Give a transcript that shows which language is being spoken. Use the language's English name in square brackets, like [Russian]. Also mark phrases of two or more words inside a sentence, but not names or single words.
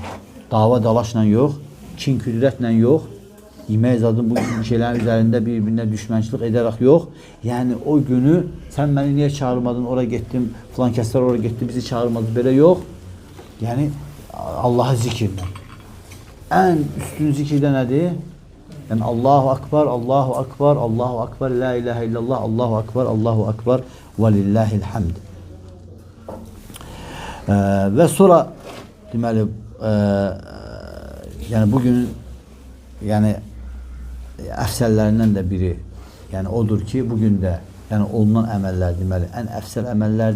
[Azerbaijani] Dava dalaşla yox, kin küdrətlə yox, yemək zadın bu şeylərin üzərində bir-birinə düşmənçilik edərək yox. Yəni o günü sən məni niyə çağırmadın, ora getdim, filan kəslər ora getdi, bizi çağırmadı, belə yox. Yəni Allahı zikirlə. Ən üstün zikirdə nədir? [Arabic] Yəni الله أكبر الله أكبر الله أكبر لا إله إلا الله الله أكبر الله أكبر ولله الحمد. [Azerbaijani] Və sonra deməli yəni bugün yəni əfsəllərindən də biri yəni odur ki, bugün də yəni olunan əməllər deməli ən əfsəl əməllərdir.